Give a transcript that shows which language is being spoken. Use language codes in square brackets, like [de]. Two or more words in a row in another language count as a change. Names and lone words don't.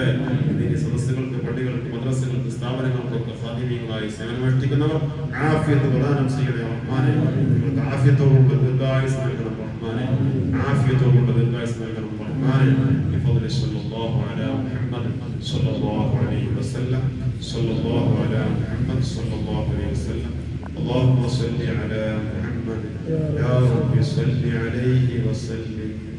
[ml] ഈ സദസ്സുകൾക്ക്, പള്ളികൾക്ക്, മദ്രസകൾക്ക്, സ്ഥാപനങ്ങൾക്കൊക്കെ ഖാദിമീങ്ങളായി സേവനമനുഷ്ഠിക്കുന്നവർ ആഫിയത്ത് പ്രദാനം ചെയ്യണേ റഹ്മാനേ. നിങ്ങൾക്ക് ആഫിയത്തോടുള്ള ദീർഘായുസ്സ് നൽകണം റഹ്മാനേ. ആഫിയത്തോടുള്ള ദീർഘായുസ്സ് നൽകണം റഹ്മാനേ. [ar] بفضل صلى الله على محمد صلى الله عليه وسلم صلى الله على محمد صلى الله عليه وسلم. اللهم صل على محمد يا رب صل عليه وسلم.